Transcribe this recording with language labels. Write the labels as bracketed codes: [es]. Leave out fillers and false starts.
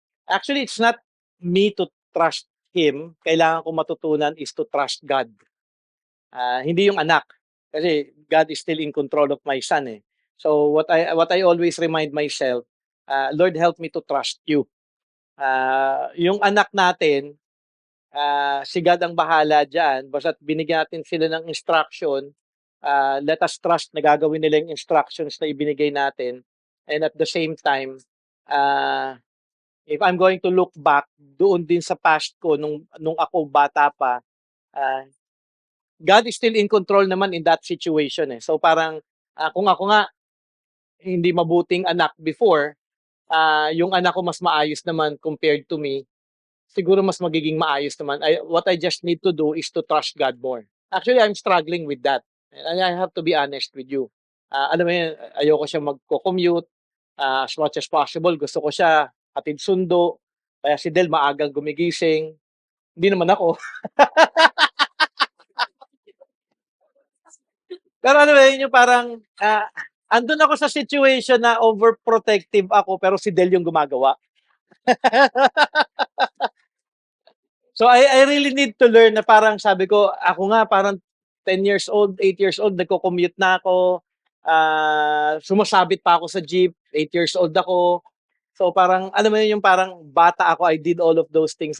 [en] Actually, it's not me to trust him. [tl] Kailangan ko matutunan [en] is to trust God. [tl] Hindi yung anak. [en] Kasi God is still in control of my son eh. So, what I always remind myself, Lord, help me to trust you. [tl] Yung anak natin, si God ang bahala dyan. Basta't binigyan natin sila ng instruction, [en] let us trust [tl] na gagawin nila yung instructions na ibinigay natin. [en] And at the same time, if I'm going to look back [tl] doon din sa past ko nung ako bata pa, [en] God is still in control naman in that situation eh. [tl] So parang kung ako nga hindi mabuting anak before, yung anak ko mas maayos naman [en] compared to me, [tl] siguro mas magiging maayos naman. [en] What I just need to do is to trust God more. Actually, I'm struggling with that. And I have to be honest with you. [tl] Alam mo yun, ayoko siya magko-commute. As much as possible, gusto ko siya hatid sundo. Kaya si Del maagang gumigising. Hindi naman ako. Pero ano yun yung parang, andun ako sa situation na overprotective ako pero si Del yung gumagawa. [en] So I really need to learn [tl] na parang sabi ko, ako nga parang 10 years old, 8 years old, nagko-commute na ako. Sumasabit pa ako sa jeep, 8 years old ako. So parang, alam mo yun, yung parang bata ako, [en] I did all of those things.